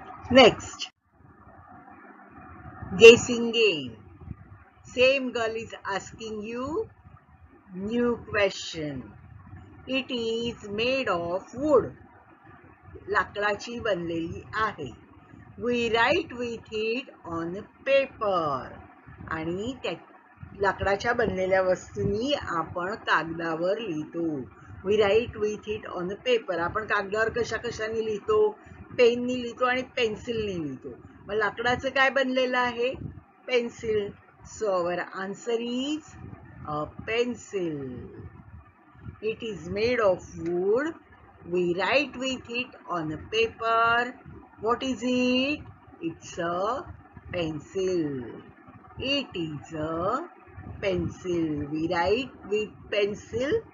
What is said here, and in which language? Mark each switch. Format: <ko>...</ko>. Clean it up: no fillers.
<en>Next, guessing game. Same girl is asking you new question. It is made of wood.</en> <mr>लाकडाची बनलेली आहे.</mr> <en>We write with it on paper.</en> <mr>आणि त्या लाकडाच्या बनलेल्या वस्तूंनी आपण कागदावर लिहितो.</mr> <en>We write with it on paper.</en> <mr>आपण कागदावर कशाने लिहितो? पेननी लिहितो आणि पेन्सिलने लिहितो. मग लाकडाचं काय बनलेलं आहे?</mr> <en>Pencil. So our answer is a pencil. It is made of wood. We write with it on a paper. What is it? It's a pencil. It is a pencil. We write with pencil.</en>